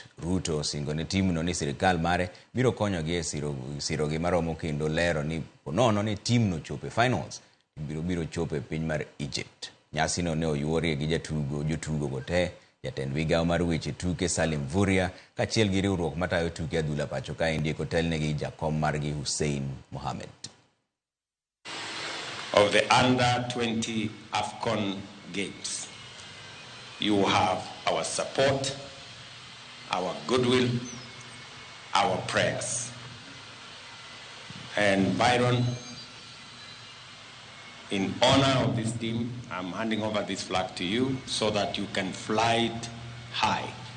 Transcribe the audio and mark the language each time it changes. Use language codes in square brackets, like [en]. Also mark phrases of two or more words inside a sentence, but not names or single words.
[luo] Ruto osingo ne timu no ni sirikal mare biro konyogi e sirogi maromo kendo lero ni ponono ni team no chope finals biro chope e piny mar Egypt. Nyasi no ne oyuorie gi jotugo go te, jatend migawo mar weche tuke Salim Vuria kachiel gi riwruok matayo tuke adhula pacho ka endi kotelnegi jakom margi Hussein Mohamed. [en] Of the under 20 AFCON games, you have our support, our goodwill, our prayers. And Byron, in honor of this team, I'm handing over this flag to you so that you can fly it high.